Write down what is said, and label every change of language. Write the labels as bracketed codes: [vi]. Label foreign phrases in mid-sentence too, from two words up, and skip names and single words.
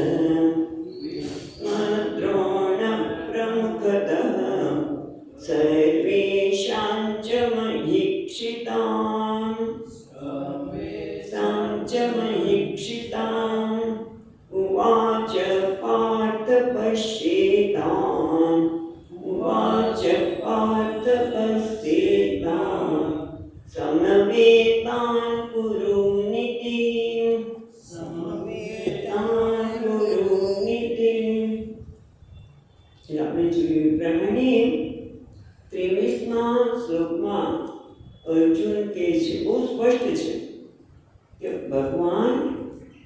[sa] सर्वेषां च महीक्षितान् उवाच पार्थ पश्येतान् समवेतान् कुरुनिति। [gu] આપણે જોયું પ્રમાણે 23મા શ્લોકમાં અર્જુન કહે છે, બહુ સ્પષ્ટ છે કે ભગવાન